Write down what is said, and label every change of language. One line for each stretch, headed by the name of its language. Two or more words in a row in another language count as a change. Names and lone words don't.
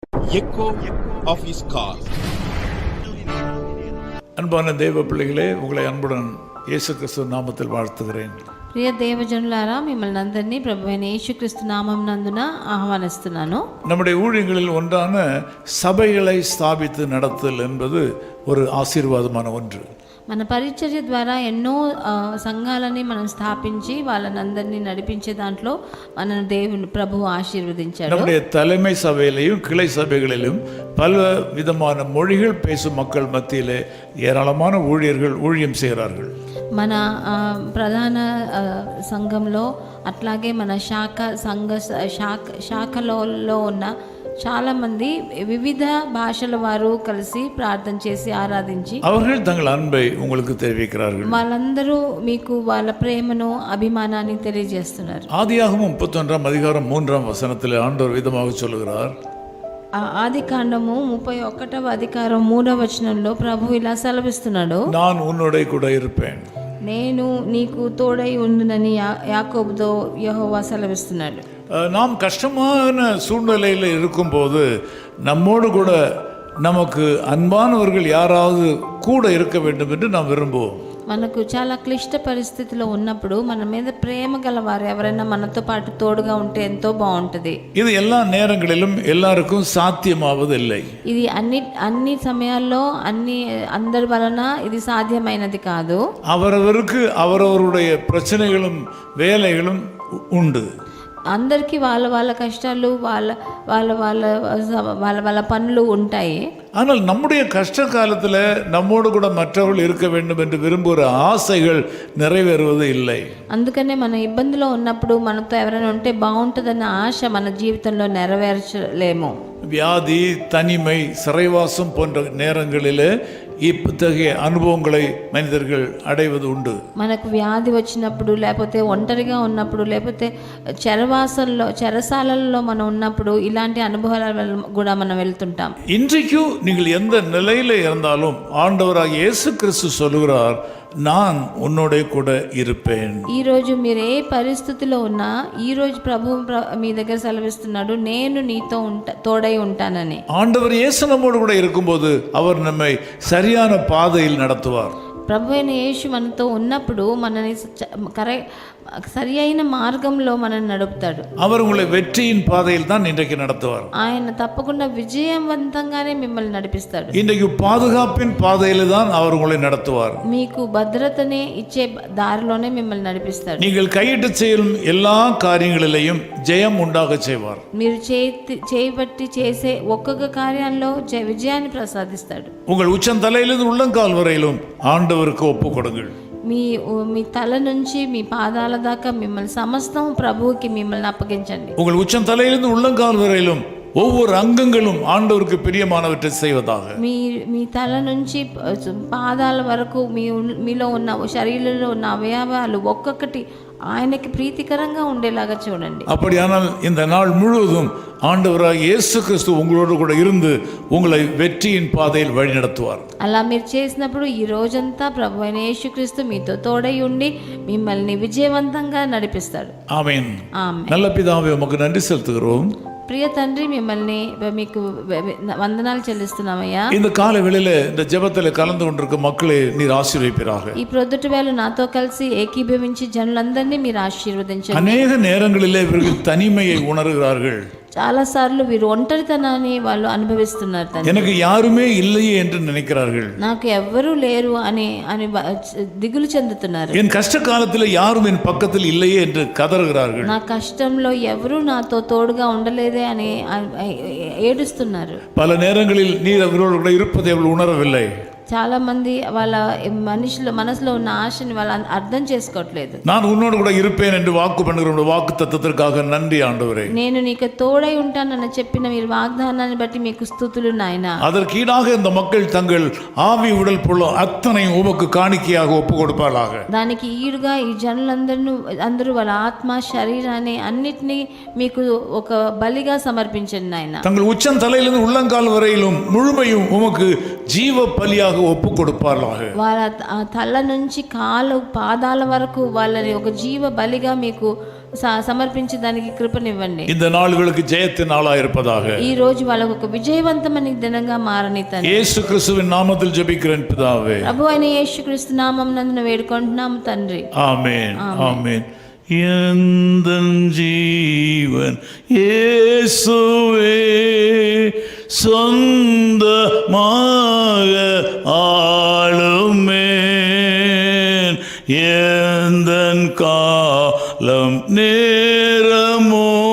English: echo of his call.
Tamil: அன்பான தேவ பிள்ளைகளே, உங்களை அன்புடன் இயேசு கிறிஸ்து நாமத்தில் வாழ்த்துகிறேன்.
Telugu: ప్రియ దేవజనులారా, మిమ్మల్ని అందరినీ ప్రభువైన యేసుక్రీస్తు నామం నందున ఆహ్వానిస్తున్నాను.
Tamil: நம்முடைய ஊழியங்களில் ஒன்றான சபைகளை ஸ்தாபித்து நடத்தல் என்பது ஒரு ஆசீர்வாதமான ஒன்று.
Telugu: మన పరిచర్య ద్వారా ఎన్నో సంఘాలని మనం స్థాపించి వాళ్ళని అందరినీ నడిపించే దాంట్లో మన దేవుని ప్రభువు ఆశీర్వదించాడు.
Tamil: நம்முடைய தலைமை சபையிலையும் கிளை சபைகளிலும் பல விதமான மொழிகள் பேசும் மக்கள் மத்தியிலே ஏராளமான ஊழியர்கள் ஊழியம் செய்கிறார்கள்.
Telugu: మన ప్రధాన సంఘంలో అట్లాగే మన శాఖలో ఉన్న చాలామంది వివిధ భాషల వారు కలిసి ప్రార్థన చేసి ఆరాధించి
Tamil: அவர்கள் தங்கள் அன்பை உங்களுக்கு தெரிவிக்கிறார்கள்.
Telugu: వాళ్ళందరూ మీకు వాళ్ళ ప్రేమను అభిమానాన్ని తెలియజేస్తున్నారు.
Tamil: ஆதியாகமம் 31 அதிகாரம் 3 வசனத்தில் ஆண்டவர் விதமாக சொல்லுகிறார்.
Telugu: ఆది కాండము 31వ అధికారం 3వ వచనంలో ప్రభు ఇలా సెలవిస్తున్నాడు,
Tamil: நான் உன்னோட கூட இருப்பேன்.
Telugu: నేను నీకు తోడై ఉండునని యాకోబుతో యెహోవా సెలవిస్తున్నాడు.
Tamil: நாம் கஷ்டமான சூழ்நிலையில் இருக்கும்போது நம்மோடு கூட நமக்கு அன்பானவர்கள் யாராவது கூட இருக்க வேண்டும் என்று நாம் விரும்புவோம்.
Telugu: మనకు చాలా క్లిష్ట పరిస్థితిలో ఉన్నప్పుడు మన మీద ప్రేమ గల వారు ఎవరైనా మనతో పాటు తోడుగా ఉంటే ఎంతో బాగుంటుంది.
Tamil: இது எல்லா நேரங்களிலும் எல்லாருக்கும் சாத்தியமாவதில்லை.
Telugu: ఇది అన్ని సమయాల్లో అందరి వలన ఇది సాధ్యమైనది కాదు.
Tamil: அவரவருக்கு அவரவருடைய பிரச்சனைகளும் வேலைகளும் உண்டு.
Telugu: అందరికీ వాళ్ళ కష్టాలు వాళ్ళ పనులు ఉంటాయి.
Tamil: ஆனால் நம்முடைய கஷ்ட காலத்தில் நம்மோடு கூட மற்றவர்கள் இருக்க வேண்டும் என்று விரும்புகிற ஆசைகள் நிறைவேறுவது இல்லை.
Telugu: అందుకనే మన ఇబ్బందిలో ఉన్నప్పుడు మనతో ఎవరైనా ఉంటే బాగుంటుందన్న ఆశ మన జీవితంలో నెరవేర్చలేము.
Tamil: வியாதி, தனிமை, சிறைவாசம் போன்ற நேரங்களில் இத்தகைய அனுபவங்களை மனிதர்கள் அடைவது உண்டு.
Telugu: మనకు వ్యాధి వచ్చినప్పుడు, లేకపోతే ఒంటరిగా ఉన్నప్పుడు, లేకపోతే చెరసాలలో మనం ఉన్నప్పుడు ఇలాంటి అనుభవాల కూడా మనం వెళ్తుంటాం.
Tamil: இன்றைக்கு நீங்கள் எந்த நிலையில இருந்தாலும் ஆண்டவராகிய இயேசு கிறிஸ்து சொல்லுகிறார், நான் உன்னோட கூட இருப்பேன்.
Telugu: ఈ రోజు మీరు ఏ పరిస్థితిలో ఉన్నా ఈ రోజు ప్రభు మీ దగ్గర సెలవిస్తున్నాడు, నేను నీతో తోడై ఉంటానని.
Tamil: ஆண்டவர் இயேசு நம்மோடு கூட இருக்கும்போது அவர் நம்மை சரியான பாதையில் நடத்துவார்.
Telugu: ప్రభు అయిన యేసు మనతో ఉన్నప్పుడు మనని సరి అయిన మార్గంలో మనల్ని నడుపుతాడు.
Tamil: அவர் உங்களை வெற்றியின் பாதையில் தான் இன்றைக்கு நடத்துவார்.
Telugu: ఆయన తప్పకుండా విజయవంతంగానే మిమ్మల్ని నడిపిస్తాడు.
Tamil: இன்றைக்கு பாதுகாப்பின் பாதையில் தான் அவர் உங்களை நடத்துவார்.
Telugu: మీకు భద్రతనే ఇచ్చే దారిలోనే మిమ్మల్ని నడిపిస్తాడు.
Tamil: நீங்கள் கையிட்டு செய்யும் எல்லா காரியங்களிலேயும் ஜெயம் உண்டாக செய்வார்.
Telugu: మీరు చేయబట్టి చేసే ఒక్కొక్క కార్యాల్లో విజయాన్ని ప్రసాదిస్తాడు.
Tamil: உங்கள் உச்சந்தலையிலிருந்து உள்ளங்கால் வரையிலும் ஆண்டவருக்கு ஒப்பு கொடுங்கள்.
Telugu: మీ తల నుంచి మీ పాదాల దాకా మిమ్మల్ని సమస్తం ప్రభువుకి మిమ్మల్ని అప్పగించండి.
Tamil: உங்கள் உச்சந்தலையிலிருந்து உள்ளங்கால் வரையிலும் ஒவ்வொரு அங்கங்களும் ஆண்டவருக்கு பிரியமானவற்றை செய்வதாக.
Telugu: మీ తల నుంచి పాదాల వరకు మీలో ఉన్న శరీరంలో ఉన్న అవయవాలు ఒక్కొక్కటి ఆయనకి ప్రీతికరంగా ఉండేలాగా చూడండి.
Tamil: அப்படியானால் இந்த நாள் முழுவதும் ஆண்டவராகிய இயேசு கிறிஸ்து உங்களோடு கூட இருந்து உங்களை வெற்றியின் பாதையில் வழி நடத்துவார்.
Telugu: అలా మీరు చేసినప్పుడు ఈ రోజంతా ప్రభు అయిన యేసుక్రీస్తు మీతో తోడై ఉండి మిమ్మల్ని విజయవంతంగా నడిపిస్తాడు.
Tamil: ஆமென்.
Telugu: ఆమేన్.
Tamil: நல்ல பிதாவே, உமக்கு நன்றி செலுத்துகிறோம்.
Telugu: ప్రియ తండ్రి, మీకు వందనాలు చెల్లిస్తున్నామయ్యా.
Tamil: இந்த கால வேளையில இந்த ஜெபத்துல கலந்து கொண்டிருக்கும் மக்களை நீர் ஆசீர்வதிப்பீராக.
Telugu: ఈ ప్రొద్దుటి వేళ నాతో కలిసి ఏకీభవించి జనులందరినీ మీరు ఆశీర్వదించండి.
Tamil: அநேக நேரங்களிலே இவர்கள் தனிமையை உணர்கிறார்கள்.
Telugu: చాలా సార్లు వీరు ఒంటరితనాన్ని వాళ్ళు అనుభవిస్తున్నారు.
Tamil: எனக்கு யாருமே இல்லையே என்று நினைக்கிறார்கள்.
Telugu: నాకు ఎవ్వరూ లేరు అని దిగులు చెందుతున్నారు.
Tamil: என் கஷ்ட காலத்தில் யாரும் என் பக்கத்தில் இல்லையே என்று கதறுகிறார்கள்.
Telugu: నా కష్టంలో ఎవరూ నాతో తోడుగా ఉండలేదే అని ఏడుస్తున్నారు.
Tamil: பல நேரங்களில் நீர் அவர்களோடு கூட இருப்பதை அவர்கள் உணரவில்லை.
Telugu: చాలా మంది వాళ్ళ మనసులో ఉన్న ఆశని వాళ్ళు అర్థం చేసుకోవట్లేదు.
Tamil: நான் உன்னோடு கூட இருப்பேன் என்று வாக்கு பண்ணுகிற வாக்கு தத்தத்திற்காக நன்றி ஆண்டவரே.
Telugu: నేను నీకు తోడై ఉంటానని చెప్పిన మీరు వాగ్దానాన్ని బట్టి మీకు స్తుతులు నాయనా.
Tamil: அதற்கீடாக இந்த மக்கள் தங்கள் ஆவி உடல் பொருள் அத்தனையும் உமக்கு காணிக்கையாக ஒப்பு கொடுப்பார்களாக.
Telugu: దానికి ఈడుగా ఈ జనులందరూ వాళ్ళ ఆత్మ శరీరాన్ని అన్నిటినీ మీకు ఒక బలిగా సమర్పించండి నాయనా.
Tamil: தங்கள் உச்சம் தலையிலிருந்து உள்ளங்கால் வரையிலும் முழுமையும் உமக்கு ஜீவ பலியாக ஒப்பு கொடுப்பார்களாக.
Telugu: వాళ్ళ తల నుంచి కాలు పాదాల వరకు వాళ్ళని ఒక జీవ బలిగా మీకు సమర్పించి దానికి కృపనివ్వండి.
Tamil: இந்த நாள்களுக்கு ஜெயத்தின் நாளாக இருப்பதாக.
Telugu: ఈ రోజు వాళ్ళకు ఒక విజయవంతమైన దినంగా మారని తండ్రి.
Tamil: యేసు క్రీస్తుவின் நாமத்தில் ஜெபிக்கிறேன் பிதாவே.
Telugu: ప్రభు అయిన యేసుక్రీస్తు నామం నందున వేడుకుంటున్నాము తండ్రి.
Tamil: ஆமென் ஆமென். எந்தன் ஜீவன் இயேசுவே சொந்தமாக ஆளுமேன், எந்தன் காலம் நேரமோ